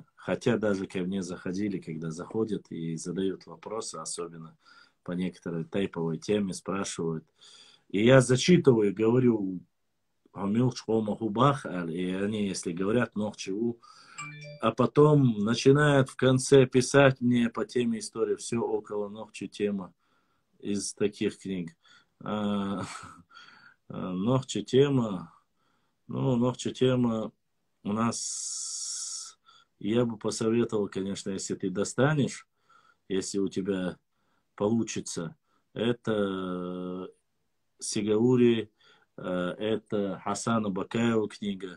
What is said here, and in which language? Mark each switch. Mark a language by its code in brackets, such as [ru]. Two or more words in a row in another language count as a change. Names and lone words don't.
[ru] Хотя даже ко мне заходили, когда заходят и задают вопросы, особенно по некоторой тайповой теме, спрашивают. И я зачитываю, говорю, и они, если говорят, чего, а потом начинают в конце писать мне по теме истории, все около Нохчи тема из таких книг. Нохчи тема, Нохчи тема у нас, я бы посоветовал, конечно, если ты достанешь, если у тебя получится, это Сигаури, это Хасана Бакаева книга.